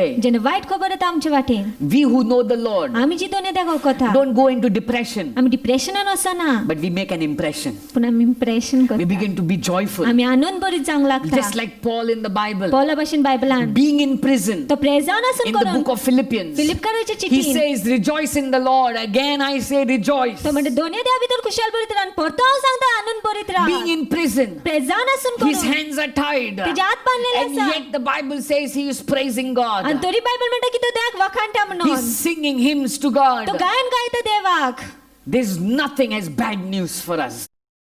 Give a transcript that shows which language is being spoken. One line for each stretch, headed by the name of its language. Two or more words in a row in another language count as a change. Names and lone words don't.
Konkani: जेन्ना वायट खबर येता आमच्या वाटेर
English: we who know the Lord
Konkani: आमी जी दुनिया देवाक वखता
English: don't go into depression,
Konkani: आमी डिप्रेशनान वचना
English: but we make an impression.
Konkani: पूण आमी इम्प्रेशन
English: We
Konkani: करता
English: begin to be joyful.
Konkani: आमी आनंद बरीत जावंक लागता
English: Just like Paul in the Bible,
Konkani: पौला भाशेन बायबलान
English: being in prison,
Konkani: तो प्रेजान आसून
English: in the
Konkani: करून
English: book of Philippians,
Konkani: फिलिपकाराच्या
English: he
Konkani: चिठीन
English: says, rejoice in the Lord. Again I say rejoice.
Konkani: तो म्हणटा दुनिया देवा भितर खुशाल बरीत रावन परतो हांव सांगता आनंद बरीत राव
English: Being in prison,
Konkani: प्रेजान आसून
English: his
Konkani: करून
English: hands are tied.
Konkani: तेजे हात बांदलेले
English: And
Konkani: आसा
English: yet the Bible says he is praising
Konkani: आनी
English: God.
Konkani: तरी बायबल म्हणटा की तो देवाक वखाणटा म्हणून
English: He's singing hymns to
Konkani: तो
English: God.
Konkani: गायन गायता देवाक
English: There's nothing as bad news for us.